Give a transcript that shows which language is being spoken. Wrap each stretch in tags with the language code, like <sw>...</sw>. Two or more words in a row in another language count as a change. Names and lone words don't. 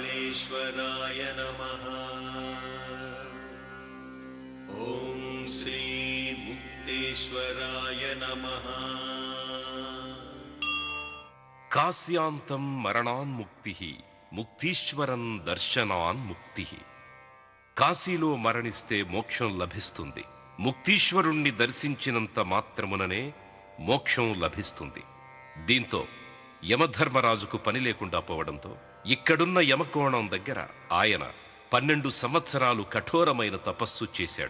<sa>कालेश्वराय नमः। ओम श्री मुक्तेश्वराय नमः। कास्यांतं मरणान्मुक्तिः मुक्तीश्वरं दर्शनान्मुक्तिः।</sa> <te>కాశీలో మరణిస్తే మోక్షం లభిస్తుంది. ముక్తీశ్వరుణ్ణి దర్శించినంత మాత్రముననే మోక్షం లభిస్తుంది. దీంతో యమధర్మరాజుకు పని లేకుండా పోవడంతో ఇక్కడున్న యమకోణం దగ్గర ఆయన 12 సంవత్సరాలు కఠోరమైన తపస్సు చేశాడు.</te>